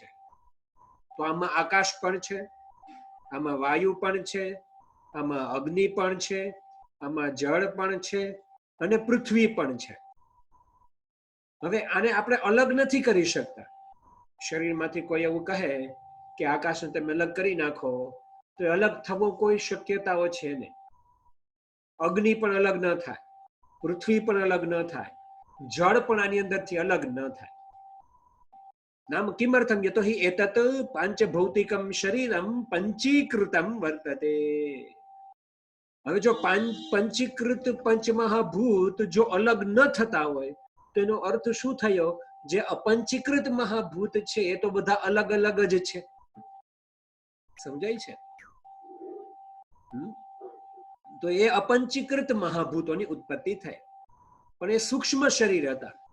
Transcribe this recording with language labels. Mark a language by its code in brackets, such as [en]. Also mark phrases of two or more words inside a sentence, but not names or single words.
[gu] તો આમાં આકાશ પણ છે, આમાં વાયુ પણ છે, આમાં અગ્નિ પણ છે, આમાં જળ પણ છે અને પૃથ્વી પણ છે। હવે આને આપણે અલગ નથી કરી શકતા। શરીરમાંથી કોઈ એવું કહે કે આકાશને તમે અલગ કરી નાખો તો અલગ થવો કોઈ શક્યતાઓ છે નહીં। અગ્નિ પણ અલગ ન થાય, પૃથ્વી પણ અલગ ન થાય, જળ પણ આની અંદરથી અલગ ન થાય। [sa] नाम किमर्थम यतो हि एतत् पांचभौतिकं शरीरं पंचीकृतं वर्तते। [gu] હવે જો પંચીકૃત પંચમહાભૂત જો અલગ ન થતા હોય તો એનો અર્થ શું થયો? જે અપંચીકૃત મહાભૂત છે એ તો બધા અલગ અલગ જ છે. સમજાય છે? તો એ અપંચીકૃત મહાભૂતોની ઉત્પત્તિ થઈ, પણ એ સૂક્ષ્મ શરીર હતા.